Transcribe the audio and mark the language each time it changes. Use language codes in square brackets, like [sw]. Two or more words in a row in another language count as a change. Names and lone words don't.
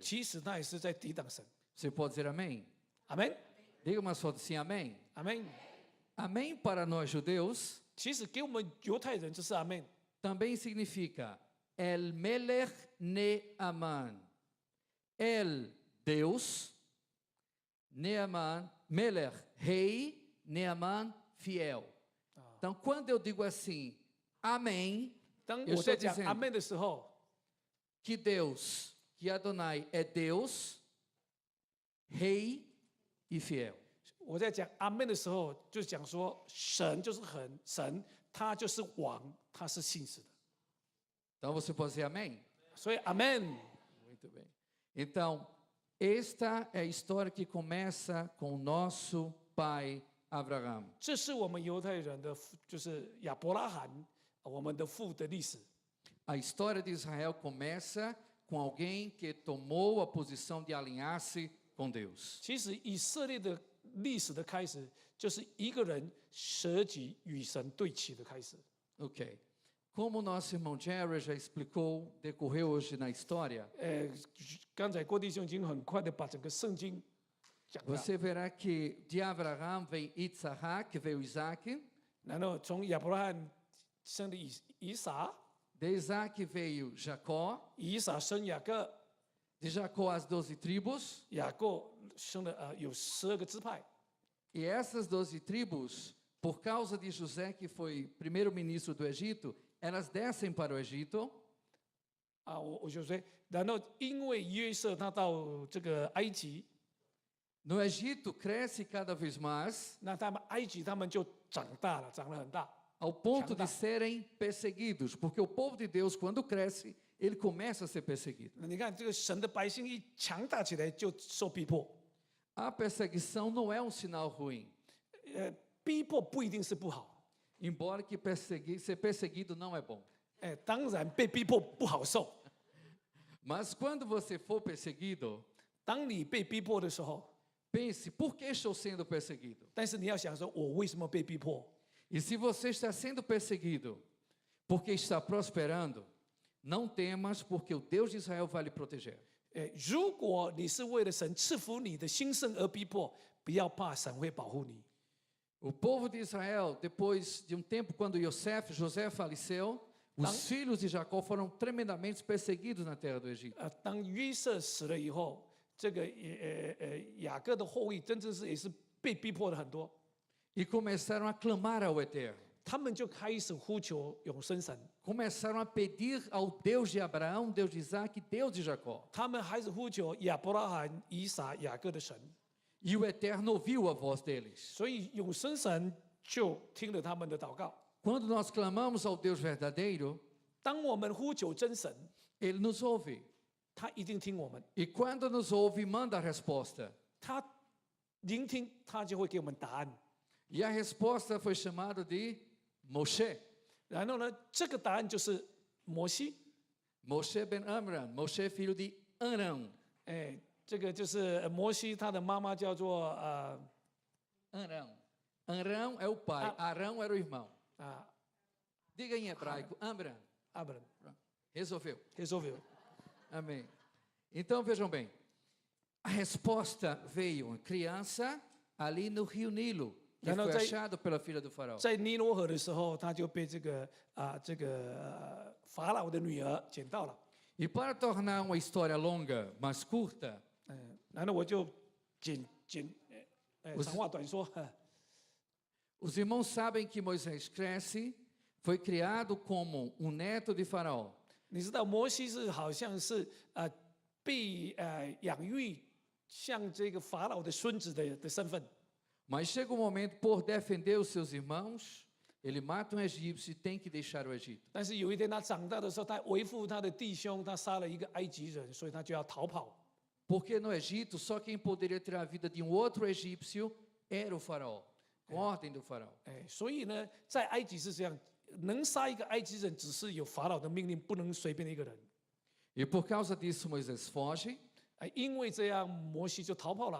[zh] 其实他也是在抵挡神。 [pt] Você pode dizer amém? [zh] 阿门， [pt] Diga mais forte assim, amém. [zh] 阿门。 [pt] Amém para nós judeus [zh] 其实给我们犹太人就是阿门。 [pt] também significa [he] אל מלך נאמן. [pt] El Deus, Neaman, Melech, rei, Neaman, fiel. Então, quando eu digo assim, amém, [zh] 当 [pt] eu [zh] 我 [pt] estou [zh] 在讲阿 [pt] dizendo [zh] 门的时候， [pt] que Deus, que Adonai é Deus, rei e fiel. [zh] 我在讲阿门的时候，就讲说神就是神，他就是王，他是信实的。 [pt] Então, você pode dizer amém? [zh] 所以阿门。 [pt] Muito bem. Então, esta é a história que começa com o nosso pai Abraão. [zh] 这是我们犹太人的父，就是亚伯拉罕，我们的父的历史。 [pt] A história de Israel começa com alguém que tomou a posição de alinhar-se com Deus. [zh] 其实以色列的历史的开始，就是一个人舍己与神对齐的开始。 [pt] Ok. Como o nosso irmão Jerry já explicou, decorreu hoje na história, [zh] 刚才郭弟兄已经很快的把整个圣经讲了， [pt] você verá que de Abraão vem Isaac, veio Isaac, [zh] 然后从亚伯拉罕生的以撒， [pt] de Isaac veio Jacó, [zh] 以撒生雅各， [pt] de Jacó as 12 tribos, [zh] 雅各生了有12个支派。 [pt] e essas 12 tribos, por causa de José, que foi primeiro-ministro do Egito, elas descem para o Egito, [zh] 我就说，然后因为约瑟他到这个埃及， [pt] no Egito cresce cada vez mais, [zh] 那他们埃及他们就长大了，长得很大。 [pt] ao ponto de Chama. serem perseguidos, porque o povo de Deus, quando cresce, ele começa a ser perseguido. [zh] 那你看这个神的百姓一强大起来，就受逼迫。 [pt] A perseguição não é um sinal ruim, [zh] 逼迫不一定是不好， [pt] embora que ser perseguido não é bom. [zh] 当然被逼迫不好受。 [pt] Mas quando você for perseguido, [zh] 当你被逼迫的时候， [pt] pense, por que estou sendo perseguido? [zh] 但是你要想说，我为什么被逼迫？ [pt] E se você está sendo perseguido porque está prosperando, não temas, porque o Deus de Israel vai lhe proteger. [zh] 如果你是为了神赐福你的兴盛而逼迫，不要怕，神会保护你。 [pt] O povo de Israel, depois de um tempo, quando José faleceu, os filhos de Jacó foram tremendamente perseguidos na terra do Egito. [zh] 当约瑟死了以后，这个雅各的后裔真正是也是被逼迫的很多， [pt] E começaram a clamar ao Eterno. [zh] 他们就开始呼求永生神， [pt] Começaram a pedir ao Deus de Abraão, Deus de Isaac, Deus de Jacó. [zh] 他们还是呼求亚伯拉罕、以撒、雅各的神， [pt] E o Eterno ouviu a voz deles. [zh] 所以永生神就听了他们的祷告。 [pt] Quando nós clamamos ao Deus verdadeiro, [zh] 当我们呼求真神， [pt] Ele nos ouve. [zh] 他一定听我们， [pt] E quando nos ouve, manda a resposta. [zh] 他聆听，他就会给我们答案。 [pt] E a resposta foi chamada de Moshe. [zh] 然后呢，这个答案就是摩西， [pt] Moshe ben Amram, Moshe filho de Arão. [zh] 这个就是摩西，他的妈妈叫做 [pt] Arão. Arão é o pai, Arão era o irmão. 啊 Diga em hebraico, Amram. [zh] 阿伯伦 [pt] Resolveu. ，resolveu。 Amém. Então vejam bem, a resposta veio, uma criança ali no rio Nilo, que Não, foi tem- achado pela filha do faraó. [zh] 在尼罗河的时候，他就被法老的女儿捡到了。 [pt] E para tornar uma história longa, mas curta, [zh] 然后我就长话短说， [pt] os irmãos sabem que Moisés cresce, foi criado como um neto de faraó. [zh] 你知道摩西是好像是被养育像这个法老的孙子的身份， [pt] Mas chega um momento, por defender os seus irmãos, ele mata um egípcio e tem que deixar o Egito. [zh] 但是有一天他长大的时候，他维护他的弟兄，他杀了一个埃及人，所以他就要逃跑。 [pt] Porque no Egito, só quem poderia ter a vida de um outro egípcio era o faraó, com ordem do faraó. [zh] 所以呢，在埃及是这样，能杀一个埃及人，只是有法老的命令，不能随便的一个人。 [pt] E por causa disso, Moisés foge. [zh] 因为这样，摩西就逃跑了。